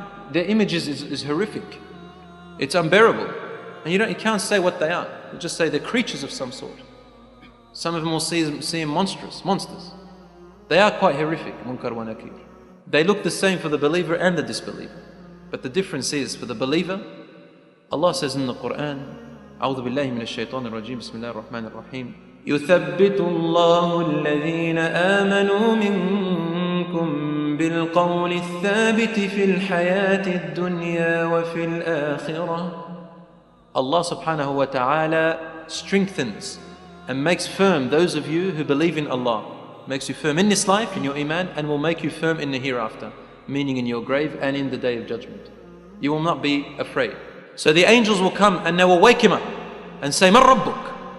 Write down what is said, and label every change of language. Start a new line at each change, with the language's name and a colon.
English: their images is horrific. It's unbearable. And you can't say what they are. You just say they're creatures of some sort. Some of them will see them monsters. They are quite horrific, Munkar wa Nakir. They look the same for the believer and the disbeliever. But the difference is, for the believer, Allah says in the Quran,
Arabic: أعوذ بالله من الشيطان الرجيم بسم الله الرحمن الرحيم يثبت الله الذين آمنوا منكم بالقول الثابت في الحياة الدنيا وفي الآخرة.
English: Allah subhanahu wa ta'ala strengthens and makes firm those of you who believe in Allah. Makes you firm in this life, in your iman, and will make you firm in the hereafter, meaning in your grave and in the day of judgment. You will not be afraid. So the angels will come and they will wake him up and say, Man Rabbuk?